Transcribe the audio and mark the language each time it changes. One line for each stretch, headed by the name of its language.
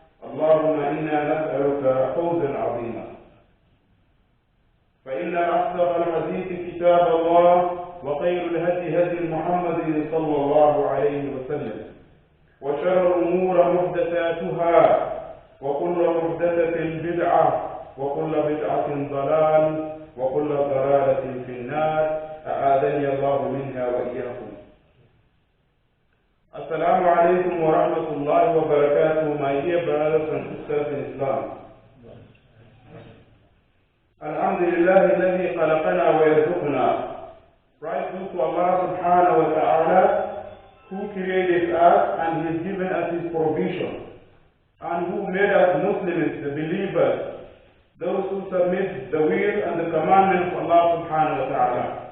Arabic: اللهم إنا نسألك فوزا عظيما. فإن أصدق الحديث كتاب الله، وخير الهدي هدي محمد صلى الله عليه وسلم، وشر الأمور محدثاتها، وكل محدثة بدعة، وكل بدعة ضلال، وكل ضلالة في النار. أعاذني الله منها وإياكم. السلام عليكم ورحمة الله وبركاته,
English: my dear brothers and sisters in Islam.
Arabic: Alhamdulillah الذي خلقنا ويرزقنا.
English: Praise be to Allah subhanahu wa ta'ala, who created us and He has given us His provision, and who made us Muslims, the believers, those who submit the will and the commandments of Allah subhanahu wa ta'ala.